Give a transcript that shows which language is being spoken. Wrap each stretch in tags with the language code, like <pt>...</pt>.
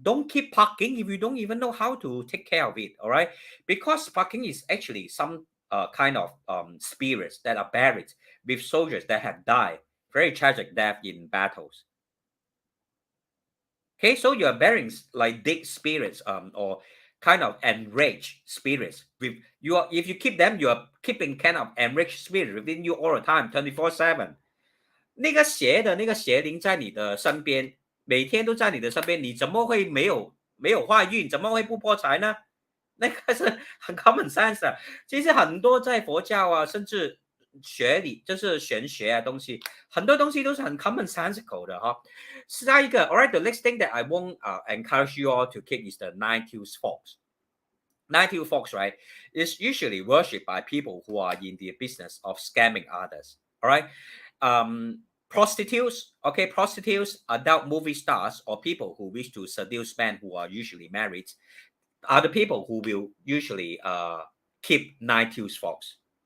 <en>Don't keep Parking if you don't even know how to take care of it. All right, because Parking is actually some kind of spirits that are buried with soldiers that have died very tragic death in battles. Okay, so you are burying like dead spirits or kind of enraged spirits with you are, if you keep them, you are keeping kind of enraged spirit within you all the time, 24/7。</en> <zh>那个邪的那个邪灵在你的身边，每天都在你的身边，你怎么会没有坏运？怎么会不破财呢？那个是很</zh> <en>common sense</en> <zh>的。其实很多在佛教啊，甚至学理就是玄学啊东西，很多东西都是很</zh> <en>common sensical</en> <zh>的哈。下一个</zh> <en>，alright，the next thing that I won't encourage you all to keep is the nine-tailed fox. Nine-tailed fox, right, is usually worshipped by people who are in the business of scamming others. All right. Prostitutes, okay, prostitutes, adult movie stars, or people who wish to seduce men who are usually married are the people who will usually keep nine-tailed fox.</en>